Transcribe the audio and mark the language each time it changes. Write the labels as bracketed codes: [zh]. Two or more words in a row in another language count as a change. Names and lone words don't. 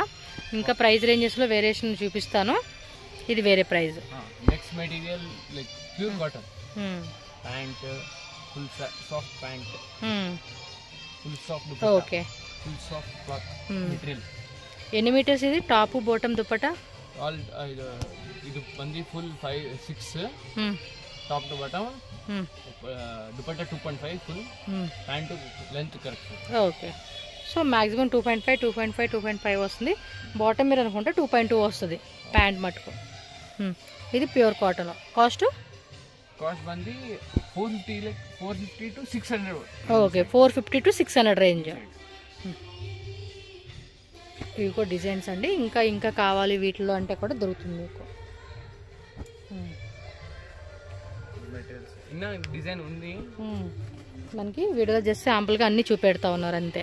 [te] ఇంకా [en] price ranges [te] వేరియేషన్ చూపిస్తాను. ఇది వేరే ప్రైస్. [en] next material like pure cotton pant, full soft pant, full soft dupatta. [te] ఓకే, [en] full soft cloth material. [te] ఎన్ని మీటర్స్ ఇది? [en] top bottom [te] దుపట్టా [kn] ఆల్ ಇದು ಬಂದು [en] full 5-6 top to bottom. [kn] ದುಪಟ್ಟಾ 2.5 ಫುಲ್, [en] pant length correct. [te] ఓకే, [en] so maximum [te] 2.5, 2.5, 2.5 వస్తుంది. బాటమ్ మీరు అనుకుంటే 2.2 వస్తుంది ప్యాంట్ మటుకు. ఇది [en] pure cotton. [te] కాస్ట్ బంది 450, [en] like 450 to 600. [te] ఓకే, 450 to 600 రేంజ్. ఇవి కూడా డిజైన్స్ అండి. ఇంకా కావాలి వీటిలో అంటే కూడా దొరుకుతుంది మీకు. డిజైన్ ఉంది మనకి వీడియోలో జస్ట్ శాంపుల్గా అన్నీ చూపెడతా ఉన్నారు అంతే.